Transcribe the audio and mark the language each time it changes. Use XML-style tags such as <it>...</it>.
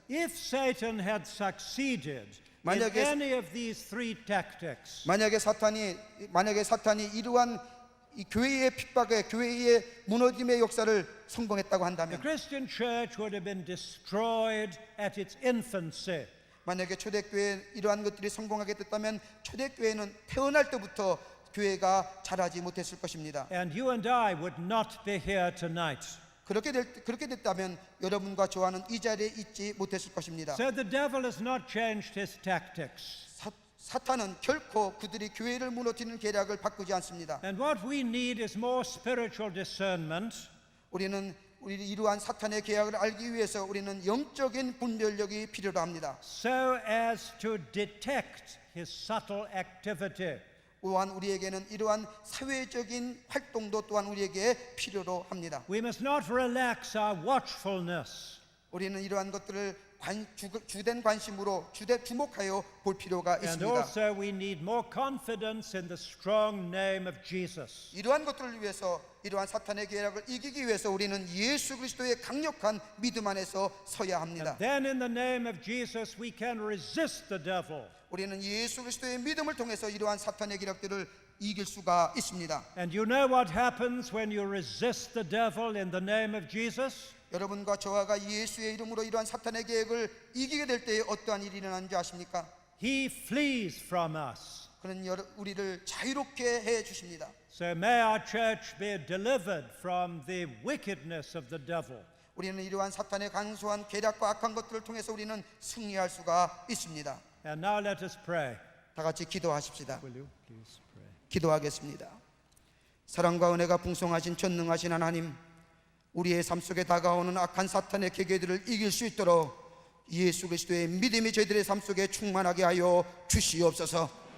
<en>If Satan had succeeded in</en> <ko>만약에-</ko> <en>any of these three tactics,</en> <ko>만약에 사탄이 이러한 이 교회의 핍박에 교회의 무너짐의 역사를 성공했다고</ko> <en>the</en> <ko>한다면</ko> <en>Christian church would have been destroyed at its infancy.</en> <ko>만약에 초대교회 이러한 것들이 성공하게 됐다면 초대교회는 태어날 때부터 교회가 자라지 못했을 것입니다.</ko> <en>And you and I would not be here tonight.</en> <ko>그렇게 됐다면 여러분과 저와는 이 자리에 있지 못했을 것입니다.</ko> <en>So the devil has not changed his tactics.</en> <ko>사탄은 결코 그들이 교회를 무너뜨리는 계략을 바꾸지 않습니다.</ko> <en>And what we need is more spiritual discernment</en> <ko>우리 이러한 사탄의 계략을 알기 위해서 우리는 영적인 분별력이 필요로 합니다.</ko> <en>so as to detect his subtle activity.</en> <ko>또한 우리에게는 이러한 사회적인 활동도 또한 우리에게 필요로 합니다.</ko> <en>We must not relax our watchfulness.</en> <ko>우리는 이러한 것들을 주된 관심으로 주목하여 볼 필요가</ko> <en>And</en> <ko>있습니다.</ko> <en>also we need more confidence in the strong name of Jesus.</en> <ko>이러한 것들을 위해서 이러한 사탄의 계략을 이기기 위해서 우리는 예수 그리스도의 강력한 믿음 안에서 서야 합니다.</ko> <en>Then in the name of Jesus we can resist the devil.</en> <ko>우리는 예수 그리스도의 믿음을 통해서 이러한 사탄의 계략들을 이길 수가 있습니다.</ko> <en>And you know what happens when you resist the devil in the name of Jesus?</en> <ko>여러분과 저와가 예수의 이름으로 이러한 사탄의 계획을 이기게 될 때에 어떠한 일이 일어나는지 아십니까?</ko> <en>He flees from us.</en> <ko>그는 우리를 자유롭게 해 주십니다.</ko> <en>So may our church be delivered from the wickedness of the devil.</en> <ko>우리는 이러한 사탄의 간소한 계략과 악한 것들을 통해서 우리는 승리할 수가 있습니다.</ko> <en>And now let us pray.</en> <ko>다 같이 기도하십시다.</ko> <en>Will you please pray?</en> <ko>기도하겠습니다. 사랑과 은혜가 풍성하신 전능하신 하나님, 우리의 삶 속에 다가오는 악한 사탄의 계계들을 이길 수 있도록 예수 그리스도의 믿음이 저희들의 삶 속에 충만하게 하여 주시옵소서.</ko>